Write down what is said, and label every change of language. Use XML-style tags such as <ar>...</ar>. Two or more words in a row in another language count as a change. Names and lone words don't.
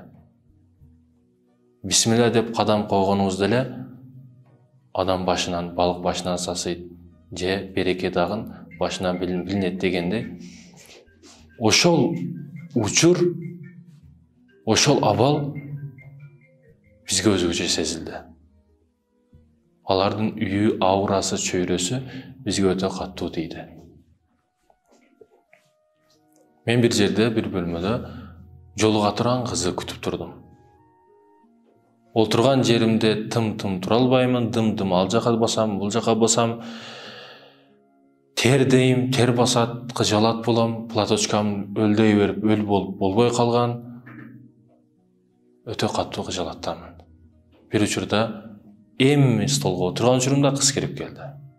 <ky>Бисмилла деп кадам койгонубузда эле адам башынан, балык башынан сасыйт, же береке дагын башынан билинет дегенде, ошол учур, ошол абал бизге өзгөчө сезилди. Алардын үйү, аурасы, чөйрөсү бизге өтө каттуу тийди. Мен бир жерде, бир бөлмөдө жолуга турган кызды күтүп турдум. Олтурган жеримде тым-тым тура албаймын, дым-дым ал жака басам, бул жака басам, тердейм, тер басат, кыжалат болом, платочкам өлдөй берип, өл болуп болбой калган. Өтө каттуу кыжалаттамын. Бир учурда эми столго отурган учурумда кыз кирип келди.</ky>